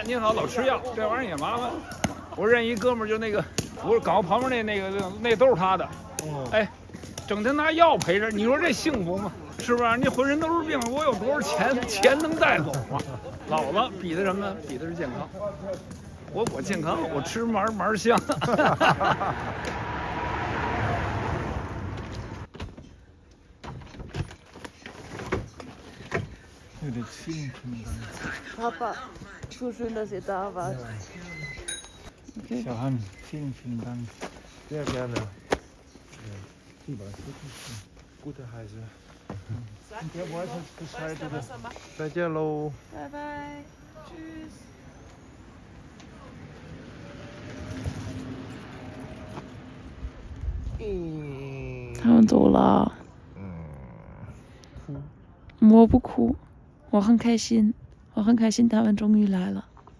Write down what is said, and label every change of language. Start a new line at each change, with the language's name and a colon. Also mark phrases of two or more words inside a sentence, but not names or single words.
Chinese: 您好，老吃药，这玩意儿也麻烦。我认一哥们儿，就那个，我搞旁边那都是他的。哎，整天拿药陪着，你说这幸福吗？是不是？你浑身都是病，我有多少钱？钱能带走吗？老了比的什么？比的是健康。我健康，我吃麻香。
German: Ja, das vielen Dank. Papa, so schön, dass ihr da wart. Johann, vielen Dank. Sehr gerne. Die war wirklich gute Reise. Und der weiß jetzt Bescheid, oder?
Chinese: 再见喽。拜拜，Tschüss。他们走了。我不哭，我很开心，我很开心，他们终于来了。